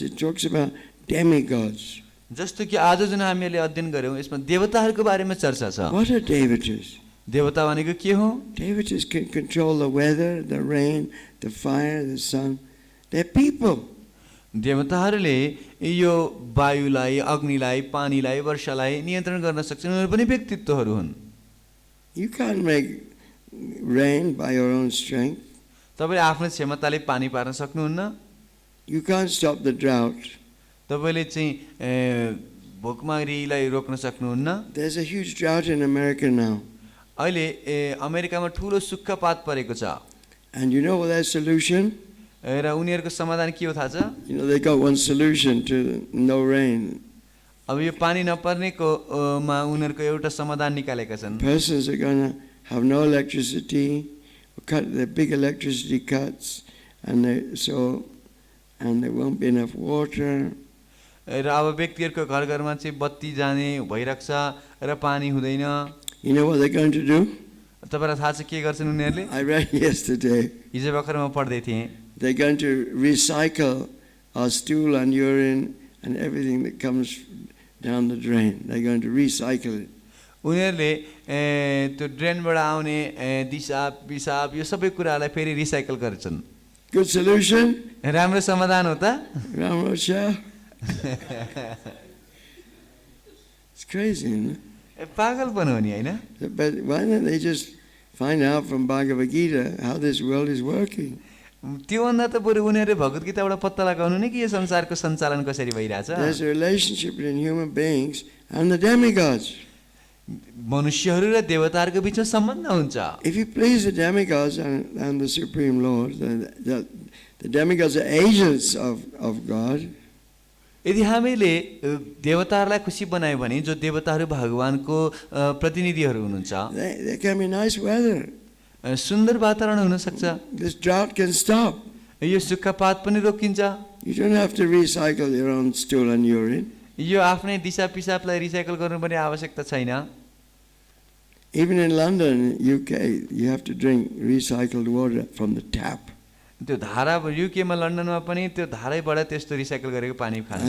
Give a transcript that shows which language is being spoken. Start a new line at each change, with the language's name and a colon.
English: It talks about demigods.
Nepali: जस्तो कि आज जुन हामीले अध्ययन गर्यौं यसमा देवताहरूको बारेमा चर्चा छ.
English: What are devatas?
Nepali: देवता भनेको के हो?
English: Devatas can control the weather, the rain, the fire, the sun. They're people.
Nepali: देवताहरूले यो वायुलाई, अग्निलाई, पानीलाई, वर्षालाई नियन्त्रण गर्न सक्छन्. उनीहरू पनि व्यक्तित्वहरू हुन्.
English: You can't make rain by your own strength.
Nepali: तपाईले आफ्नो क्षमताले पानी पार्न सक्नुहुन्न.
English: You can't stop the drought.
Nepali: तपाईले चाहिँ भोकमरीलाई रोक्न सक्नुहुन्न.
English: There's a huge drought in America now.
Nepali: अहिले अमेरिकामा ठूलो सुक्खापात परेको छ.
English: And you know what their solution?
Nepali: र उनीहरूको समाधान के हो थाहा छ?
English: You know, they got one solution to no rain.
Nepali: अब यो पानी नपर्नेको मा उनीहरूको एउटा समाधान निकालेका छन्.
English: Persons are going to have no electricity, cut the big electricity cuts, and there won't be enough water.
Nepali: र अब व्यक्तिहरूको घर घरमा चाहिँ बत्ती जाने भइरहेको छ र पानी हुँदैन.
English: You know what they're going to do?
Nepali: तपाईलाई थाहा छ के गर्छन् उनीहरूले?
English: I read yesterday.
Nepali: हिजो भर्खर म पढ्दै थिएँ.
English: They're going to recycle our stool and urine and everything that comes down the drain. They're going to recycle it.
Nepali: उनीहरूले त्यो ड्रेनबाट आउने दिसा पिसाब यो सबै कुरालाई फेरि रिसाइकल गर्छन्.
English: Good solution?
Nepali: राम्रो समाधान हो त? Rama-cha?
English: It's crazy, isn't it?
Nepali: पागलपन हो नि हैन?
English: But why don't they just find out from Bhagavad Gita how this world is working.
Nepali: त्योभन्दा त बरु उनीहरूले भगवत गीताबाट पत्ता लगाउनु नि कि यो संसारको सञ्चालन कसरी भइरहेछ.
English: There's a relationship between human beings and the demigods.
Nepali: मनुष्यहरू र देवताहरूको बिचमा सम्बन्ध हुन्छ.
English: If you please the demigods and the Supreme Lord, the demigods are agents of God.
Nepali: यदि हामीले देवताहरूलाई खुसी बनायो भने जो देवताहरू भगवानको प्रतिनिधिहरू हुनुहुन्छ,
English: There can be nice weather.
Nepali: सुन्दर वातावरण हुन सक्छ.
English: This drought can stop.
Nepali: यो सुक्खापात पनि रोकिन्छ.
English: You don't have to recycle your own stool and urine.
Nepali: यो आफ्नै दिशा पिसाबलाई रिसाइकल गर्नुपर्ने आवश्यकता छैन.
English: Even in London, UK, you have to drink recycled water from the tap.
Nepali: त्यो धारा युकेमा लन्डनमा पनि त्यो धारैबाट त्यस्तो रिसाइकल गरेको पानी खानु.